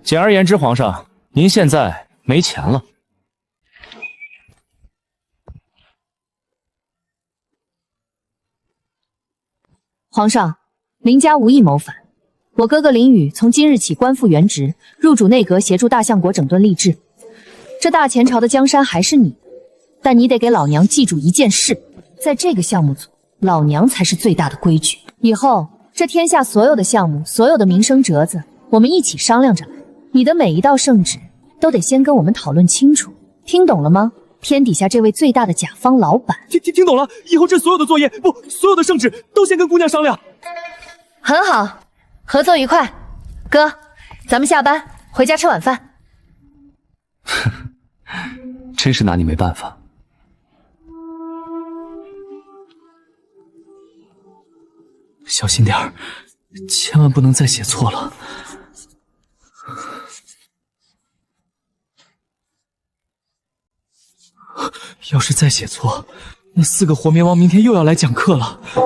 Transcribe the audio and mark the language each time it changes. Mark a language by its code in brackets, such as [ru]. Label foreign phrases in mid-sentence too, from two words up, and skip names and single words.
[zh] 簡而言之，皇上，您現在沒錢了。皇上，林家無意謀反。我哥哥林宇從今日起官復原職，入主內閣，協助大相國整頓吏治。這大前朝的江山還是你的，但你得給老娘記住一件事，在這個項目組，老娘才是最大的規矩。以後這天下所有的項目，所有的民生折子，我們一起商量着來。你的每一道聖旨都得先跟我們討論清楚，聽懂了嗎？天底下這位最大的甲方老板，聽懂了。以後這所有的作業，不，所有的圣旨都先跟姑娘商量。很好，合作愉快。哥，咱們下班回家吃晚飯。真是拿你沒辦法。小心點兒，千萬不能再寫錯了。要是再寫錯，那4個活綿王明天又要來講課了。